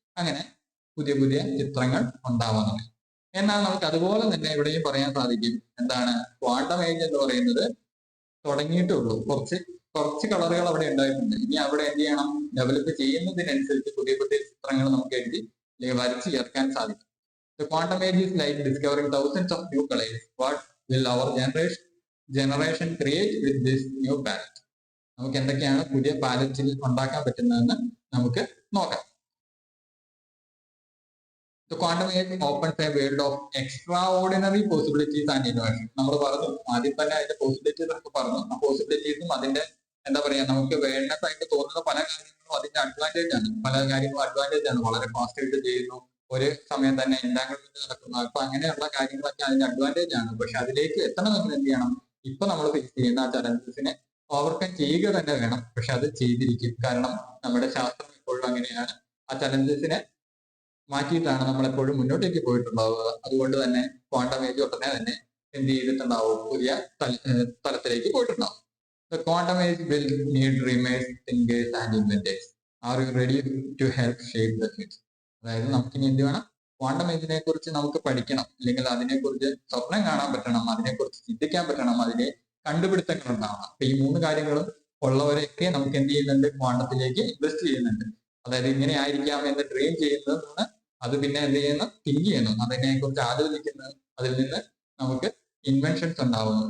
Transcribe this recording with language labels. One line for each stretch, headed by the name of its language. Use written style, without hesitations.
Malayalam: അങ്ങനെ പുതിയ പുതിയ ചിത്രങ്ങൾ ഉണ്ടാവാൻ തുടങ്ങി. എന്നാൽ നമുക്ക് അതുപോലെ തന്നെ ഇവിടെയും പറയാൻ സാധിക്കും, എന്താണ് ക്വാണ്ടം ഏജ് എന്ന് പറയുന്നത് തുടങ്ങിയിട്ടുള്ളൂ. കുറച്ച് കളറുകൾ അവിടെ ഉണ്ടായിട്ടുണ്ട്. ഇനി അവിടെ എന്ത് ചെയ്യണം, ഡെവലപ്പ് ചെയ്യുന്നതിനനുസരിച്ച് പുതിയ പുതിയ ചിത്രങ്ങൾ നമുക്ക് എഴുതി വരച്ച് ചേർക്കാൻ സാധിക്കും.
English: The quantum age is like discovering thousands of new colors. What will our generation create with this new palette?
Malayalam: നമുക്ക് എന്തൊക്കെയാണ് പുതിയ പാലറ്റിൽ ഉണ്ടാക്കാൻ പറ്റുന്നതെന്ന് നമുക്ക് നോക്കാം.
English: The quantum age opens a world of extraordinary possibilities and innovation.
Malayalam: നമ്മൾ പറഞ്ഞു ആദ്യം തന്നെ അതിന്റെ പോസിബിലിറ്റീസ് ഒക്കെ പറഞ്ഞു. ആ പോസിബിലിറ്റീസും അതിന്റെ എന്താ പറയാ, നമുക്ക് വേണ്ടസ് ആയിട്ട് തോന്നുന്ന പല കാര്യങ്ങളും അതിന്റെ അഡ്വാൻറ്റേജ് ആണ്. പല കാര്യങ്ങളും അഡ്വാൻറ്റേജ് ആണ്. വളരെ ഫാസ്റ്റ് ആയിട്ട് ചെയ്യുന്നു, ഒരു സമയം തന്നെ എൻഡാങ്മെന്റ് നടക്കുന്നു. അപ്പൊ അങ്ങനെയുള്ള കാര്യങ്ങളൊക്കെ അതിന്റെ അഡ്വാൻറ്റേജ് ആണ്. പക്ഷെ അതിലേക്ക് എത്തണമെങ്കിൽ എന്ത് ചെയ്യണം, ഇപ്പൊ നമ്മൾ ഫേസ് ചെയ്യുന്ന ആ ചലഞ്ചസിനെ ഓവർകം ചെയ്യുക തന്നെ വേണം. പക്ഷെ അത് ചെയ്തിരിക്കും. കാരണം നമ്മുടെ ശാസ്ത്രം എപ്പോഴും അങ്ങനെയാണ്, ആ ചലഞ്ചസിനെ മാറ്റിയിട്ടാണ് നമ്മൾ എപ്പോഴും മുന്നോട്ടേക്ക് പോയിട്ടുണ്ടാവുക. അതുകൊണ്ട് തന്നെ ക്വാണ്ടം ഏജ് ഉടനെ തന്നെ എന്ത് ചെയ്തിട്ടുണ്ടാവും, പുതിയ തലത്തിലേക്ക് പോയിട്ടുണ്ടാവും.
English: The quantum age will need dreamers, thinkers and inventors. Are you ready to help shape the future?
Malayalam: അതായത് നമുക്കിനി എന്ത് വേണം, ക്വാണ്ടം ഏജിനെ കുറിച്ച് നമുക്ക് പഠിക്കണം, അല്ലെങ്കിൽ അതിനെക്കുറിച്ച് സ്വപ്നം കാണാൻ പറ്റണം, അതിനെക്കുറിച്ച് ചിന്തിക്കാൻ പറ്റണം, അതിലെ കണ്ടുപിടുത്തങ്ങൾ ഉണ്ടാവണം. അപ്പൊ ഈ 3 കാര്യങ്ങളും ഉള്ളവരൊക്കെ നമുക്ക് എന്ത് ചെയ്യുന്നുണ്ട്, ക്വാണ്ടത്തിലേക്ക് ഇൻവെസ്റ്റ് ചെയ്യുന്നുണ്ട്. അതായത് ഇങ്ങനെ ആയിരിക്കാം എന്ന് ഡ്രീം ചെയ്യുന്നത്, അത് പിന്നെ എന്ത് ചെയ്യുന്നു, തിങ്ക് ചെയ്യുന്നു, അതിനെ കുറിച്ച് ആലോചിക്കുന്നത്, അതിൽ നിന്ന് നമുക്ക് ഇൻവെൻഷൻസ് ഉണ്ടാവുന്നു.